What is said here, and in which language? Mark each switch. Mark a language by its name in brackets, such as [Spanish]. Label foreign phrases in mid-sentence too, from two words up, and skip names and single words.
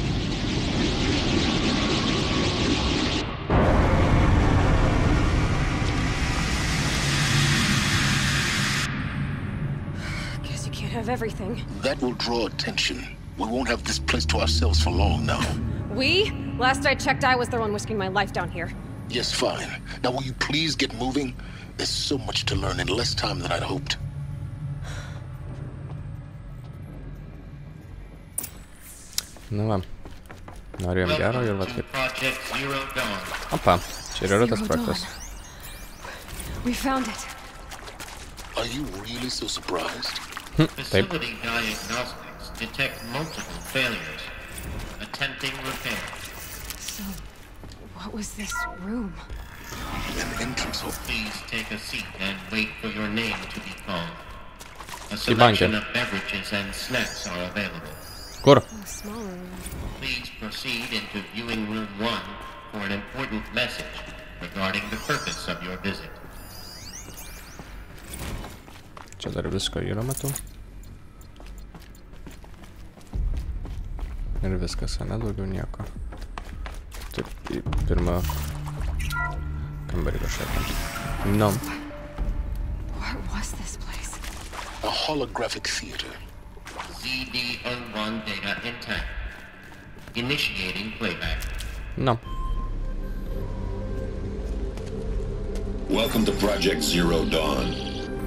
[English] Guess you can't have everything. that will draw attention. We won't have this place to ourselves for long now. We? Last I checked, I was the one risking my life down here. Yes, fine. Now will you please get moving? There's so much to learn in less time than I'd hoped. [Lithuanian] Nu va. Norėjom gero ir va taip. Opa, čia yra tas projektas. [English] We found it. Are you really so surprised? [Lithuanian] Taip. [English] Facility diagnostics detect multiple failures. Attempting repair. So, what was this room? An entrance hole. Please take a seat and wait for your name to be called. A selection of beverages and snacks are available. [Lithuanian] Kur? [English] Please proceed into viewing room 1 for an important message regarding the purpose of your visit. [Lithuanian] Čia dar visko yra, matau. Ir viskas, ne, daugiau nieko. Taip, į pirmą kambarį kažką. [English] No. What was this place? A holographic theater. ZD-01 data intact. Initiating playback. No. Welcome to Project Zero Dawn.